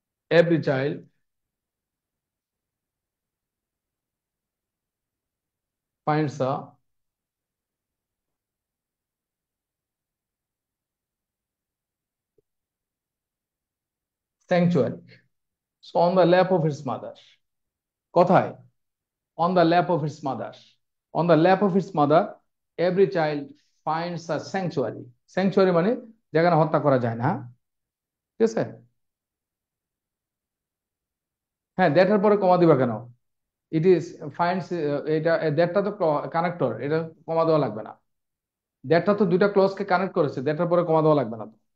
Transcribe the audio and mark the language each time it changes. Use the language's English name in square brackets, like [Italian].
[English] every child finds a sanctuary. So on the lap of its mother, [Bangla] কোথায়? [English] On the lap of its mother, on the lap of its mother every child finds a sanctuary. [Bangla] Sanctuary মানে যেখানে হত্যা করা যায় না। হ্যাঁ, ঠিক আছে। হ্যাঁ, দ্যাটের পরে কমা দিবা কেন? [English] it is finds, [Bangla] এটা দ্যাটটা তো কানেক্টর, এটা কমা দেওয়া লাগবে না। দ্যাটটা তো দুইটা ক্লজকে কানেক্ট করেছে, দ্যাটের পরে কমা দেওয়া লাগবে না।